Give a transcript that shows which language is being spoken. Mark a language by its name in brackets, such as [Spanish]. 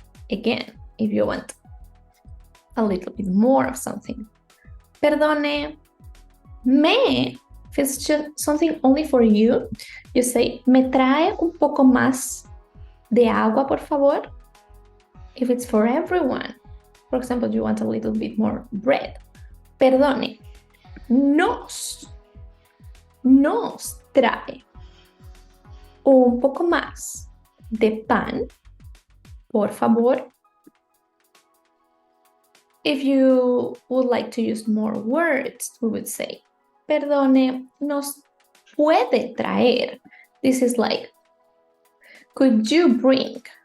[English] Again, if you want a little bit more of something. [Spanish] Perdone, me, if it's just something only for you, you say, me trae un poco más de agua, por favor. [English] If it's for everyone, for example, you want a little bit more bread. [Spanish] Perdone, nos trae un poco más de pan, por favor. [English] If you would like to use more words, we would say, perdone, nos puede traer. This is like, could you bring?